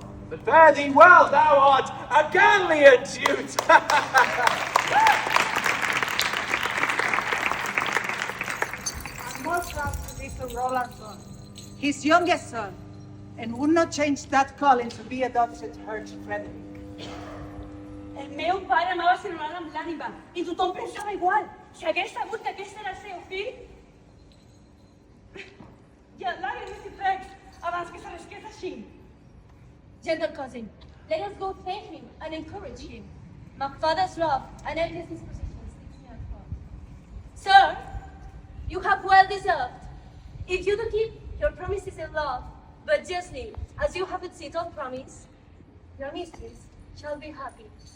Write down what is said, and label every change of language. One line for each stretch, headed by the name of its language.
English: But fare thee well, thou art a Gallian youth! I'm more proud to be Sir Roland's son, his youngest son, and would not change that calling to be adopted her to Frederick.
Catalan: El meu pare amava Sir Roland amb l'ànima, i tothom pensava igual. Si hagués sabut que aquest era el seu fill... Ja l'hagués fet abans que s'arrisqués així.
English: Gentle cousin, let us go thank him and encourage him. My father's love and endless disposition sticks me at heart. Sir, you have well deserved. If you do keep your promises in love, but justly, as you have exceeded all promise, your mistress shall be happy.